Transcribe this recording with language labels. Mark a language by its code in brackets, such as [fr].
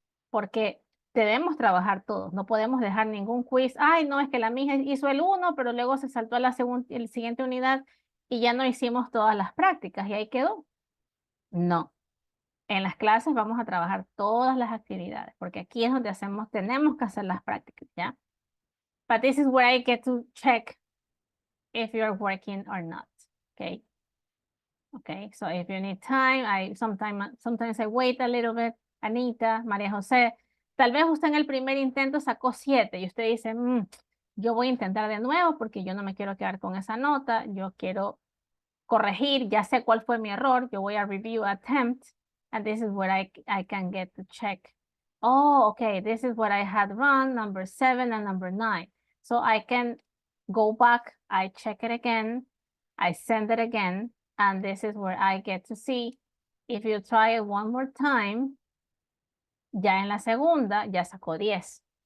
[es] Porque debemos trabajar todos. No podemos dejar ningún quiz. Ay, no, es que la mía hizo el 1, pero luego se saltó a la siguiente unidad y ya no hicimos todas las prácticas y ahí quedó. No. En las clases vamos a trabajar todas las actividades, porque aquí es donde tenemos que hacer las prácticas, ¿ya? [en] But this is where I get to check if you're working or not, okay? Okay, so if you need time, sometimes I wait a little bit. [es] Anita, María José, tal vez usted en el primer intento sacó 7 y usted dice, yo voy a intentar de nuevo porque yo no me quiero quedar con esa nota, yo quiero corregir, ya sé cuál fue mi error, yo voy a review attempt, [en] and this is where I can get to check. Oh, okay, this is what I had run, number 7 and number 9. So I can go back, I check it again, I send it again, and this is where I get to see if you try it one more time, [es] ya en la segunda, ya sacó 10.